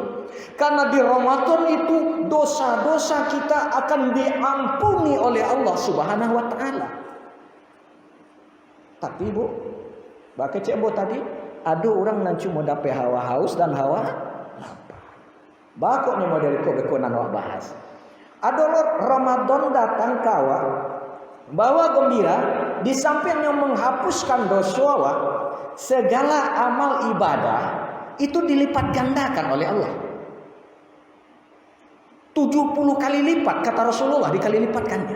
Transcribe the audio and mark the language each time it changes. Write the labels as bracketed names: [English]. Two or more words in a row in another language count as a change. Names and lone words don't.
[Indonesian] Karena di Ramadan itu dosa-dosa kita akan diampuni oleh Allah [Arabic] سبحانه وتعالى. [Indonesian] Tapi Bu, baca cek bo tadi, ada orang yang cuma dapat hawa haus dan hawa lapar. [Minangkabau] Bakok ni model ko nan awak bahas. [Indonesian] Ada Ramadan datang kawa bawa gembira di samping yang menghapuskan dosa awak, segala amal ibadah itu dilipat gandakan oleh Allah. 70 kali lipat kata Rasulullah dikali lipatkannya.